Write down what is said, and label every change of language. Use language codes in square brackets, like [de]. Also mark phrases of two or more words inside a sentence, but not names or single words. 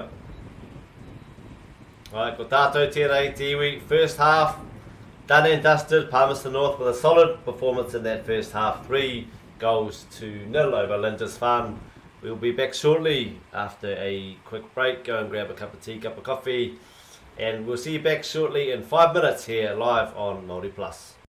[mi] Alright, ko tātou tērei te iwi. [en] First half, done and dusted. Palmerston North with a solid performance in that first half. 3 goals to 0 over Lindisfarne. We'll be back shortly after a quick break. Go and grab a cup of tea, cup of coffee. And we'll see you back shortly in 5 minutes here live on MāORI Plus.